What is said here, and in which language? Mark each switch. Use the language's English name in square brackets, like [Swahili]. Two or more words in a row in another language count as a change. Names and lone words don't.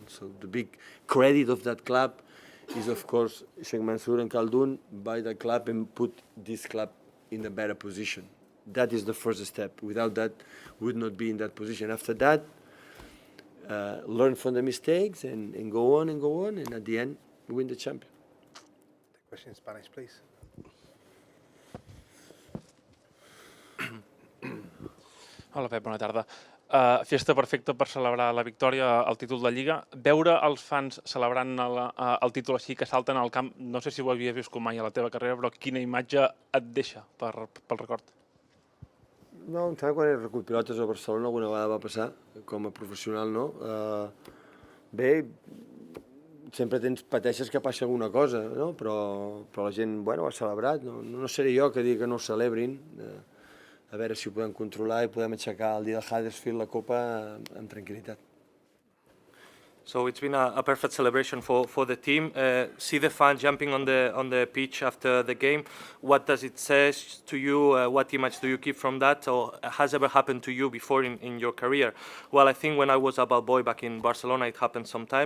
[English] So the big credit of that club is, of course, Sheikh Mansour and Khaldun buy the club and put this club in a better position. That is the first step. Without that, we would not be in that position. After that, learn from the mistakes and go on, and at the end win the champion. Question in Spanish, please. [Catalan] Hola Pep, bona tarda. Festa perfecta per celebrar la victòria al títol de Lliga. Veure els fans celebrant el títol així que salten al camp, no sé si ho havies viscut mai a la teva carrera, però quina imatge et deixa pel record? No, em sembla que quan he recollit pilotes a Barcelona alguna vegada va passar, com a professional no. Bé, sempre pateixes que passi alguna cosa, no? Però la gent, bueno, ho ha celebrat. No seré jo que digui que no ho celebrin. A veure si ho podem controlar i podem aixecar el dia de Huddersfield la Copa amb tranquil·litat. [English] So it's been a perfect celebration for the team. See the fans jumping on the pitch after the game. What does it say to you? What image do you keep from that? Or has ever happened to you before in your career? Well, I think when I was a ball boy back in Barcelona, it happened sometime.